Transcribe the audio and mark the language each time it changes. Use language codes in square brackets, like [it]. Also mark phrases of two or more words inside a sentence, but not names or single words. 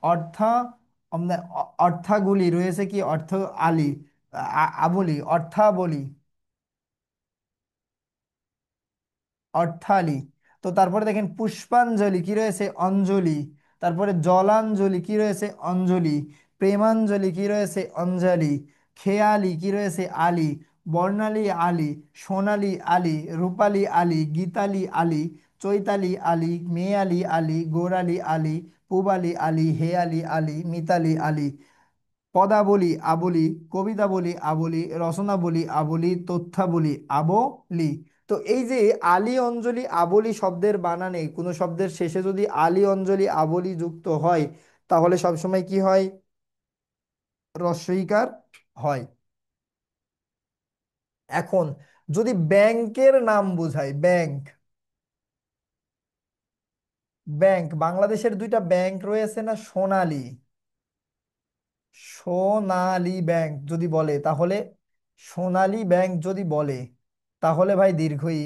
[bn] অর্থা অর্থাগুলি রয়েছে কি অর্থ আলি আবলি অর্থাবলী অর্থালি। তো তারপরে দেখেন পুষ্পাঞ্জলি কি রয়েছে অঞ্জলি। তারপরে জলাঞ্জলি কি রয়েছে অঞ্জলি। প্রেমাঞ্জলি কি রয়েছে অঞ্জলি। খেয়ালি কি রয়েছে আলি। বর্ণালী আলি। সোনালী আলি। রূপালী আলি। গীতালি আলি। চৈতালি আলি। মেয়ালি আলি। গোরালি আলি। পূবালি আলি। হেয়ালি আলি। মিতালি আলি। পদাবলী আবলি। কবিতাবলী আবলি। রচনাবলী আবলি। তথ্যাবলী আবলি। তো এই যে আলি অঞ্জলি আবলি শব্দের বানানে কোনো শব্দের শেষে যদি আলি অঞ্জলি আবলি যুক্ত হয় তাহলে সবসময় কি হয় রস্বইকার হয়। এখন যদি ব্যাংকের নাম বোঝায় ব্যাংক, ব্যাংক বাংলাদেশের দুইটা ব্যাংক রয়েছে না সোনালী, সোনালী ব্যাংক যদি বলে তাহলে সোনালী ব্যাংক যদি বলে তাহলে ভাই দীর্ঘই।